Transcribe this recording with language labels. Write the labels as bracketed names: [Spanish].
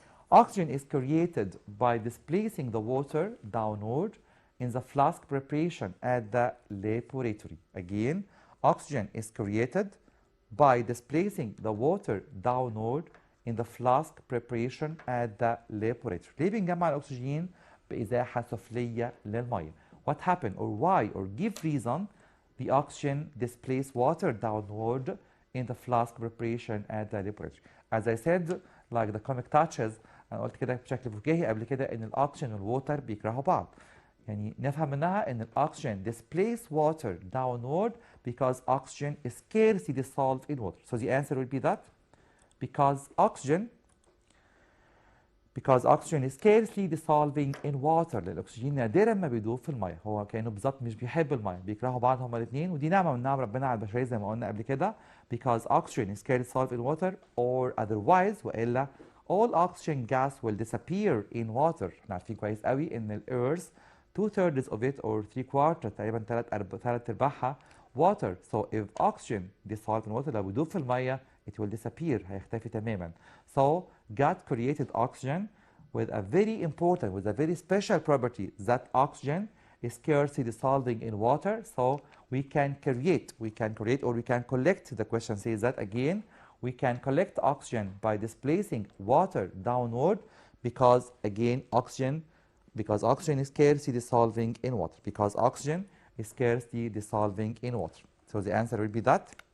[English] Oxygen is created by displacing the water downward in the flask preparation at the laboratory. Again, oxygen is created by displacing the water downward in the flask preparation at the laboratory. [Arabic] ليه بنجمع الأكسجين بإزاحة سفلية للمية? [English] What happened or why or give reason the oxygen displace water downward in the flask preparation at the laboratory? As I said, like the comic touches, [Arabic] أنا قلت كده بشكل فكاهي قبل كده إن الأكسجين والووتر بيكرهوا بعض. يعني نفهم منها إن الأكسجين [English] displace water downward because oxygen is scarcely dissolved in water. So the answer will be that because oxygen is scarcely dissolving in water. [Arabic] الأكسجين نادرا ما بيدوب في المية. هو كأنه بالظبط مش بيحب المية، بيكرهوا بعض هما الاثنين، ودي نعمة من نعم ربنا على البشرية زي ما قلنا قبل كده. [English] Because oxygen is scarcely dissolved in water or otherwise [Arabic] وإلا [English] all oxygen gas will disappear in water. [Arabic] احنا عارفين كويس قوي إن الأيرث [English] 2/3 of it or 3/4 [Arabic] تقريبا ثلاث أرباعها water. [English] So if oxygen dissolved in water [Arabic] لو بيدوب في المية [English] it will disappear. [Arabic] هيختفي تماما. [English] So God created oxygen with a very important, with a very special property that oxygen is scarcely dissolving in water. So we can create or we can collect. The question says that again, we can collect oxygen by displacing water downward because again oxygen is scarcely dissolving in water. Because oxygen is scarcely dissolving in water. So the answer will be that